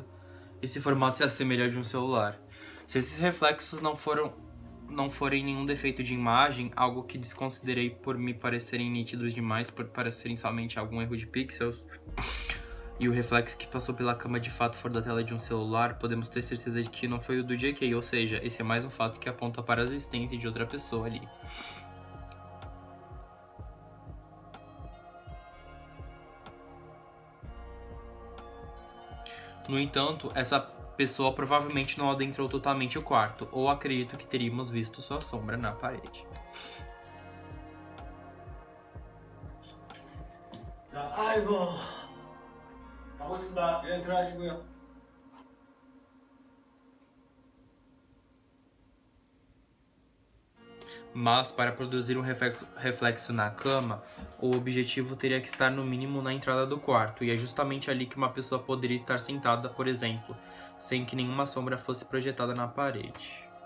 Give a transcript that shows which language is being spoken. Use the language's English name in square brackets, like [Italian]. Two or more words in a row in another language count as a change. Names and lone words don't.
[Portuguese] Esse formato se assemelha ao de um celular. Se esses reflexos não forem nenhum defeito de imagem, algo que desconsiderei por me parecerem nítidos demais, por parecerem somente algum erro de pixels, e o reflexo que passou pela cama de fato for da tela de um celular, podemos ter certeza de que não foi o do JK, ou seja, esse é mais um fato que aponta para a existência de outra pessoa ali. No entanto, essa pessoa provavelmente não adentrou totalmente o quarto, ou acredito que teríamos visto sua sombra na parede. [Korean] 자, 아이고. 가고 있습니다. 예, 들어가시고요. [Portuguese] Mas, para produzir um reflexo na cama, o objetivo teria que estar no mínimo na entrada do quarto, e é justamente ali que uma pessoa poderia estar sentada, por exemplo, sem que nenhuma sombra fosse projetada na parede.